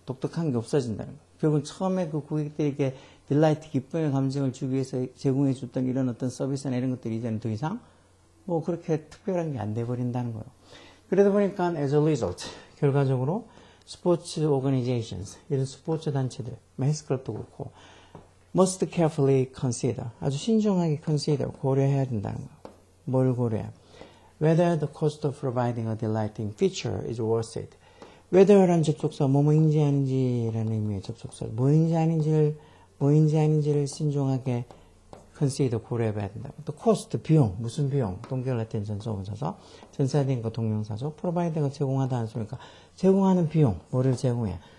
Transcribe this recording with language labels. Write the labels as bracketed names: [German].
[Korean] 독특한 게 없어진다는 거예요. 결국은 처음에 그 고객들에게 딜라이트, 기쁨의 감정을 주기 위해서 제공해 줬던 이런 어떤 서비스나 이런 것들이 이제는 더 이상 뭐 그렇게 특별한 게 안 돼버린다는 거예요. 그러다 보니까 [English] as a result, [Korean] 결과적으로 스포츠 organizations, 이런 스포츠 단체들, 헬스클럽도 그렇고 [English] must carefully consider, [Korean] 아주 신중하게 consider, 고려해야 된다는 거예요. 뭘 고려해? [English] Whether the cost of providing a delighting feature is worth it. [Korean] whether라는 접속사, 뭐뭐인지 아닌지라는 의미의 접속사, 뭐인지 아닌지를 신중하게 consider, 고려해봐야 된다. 또 cost, 비용, 무슨 비용, 동결라틴 전소문사서, 전사된과 동명사죠. provide가 제공하다 하는 소리니까 제공하는 비용, 뭐를 제공해?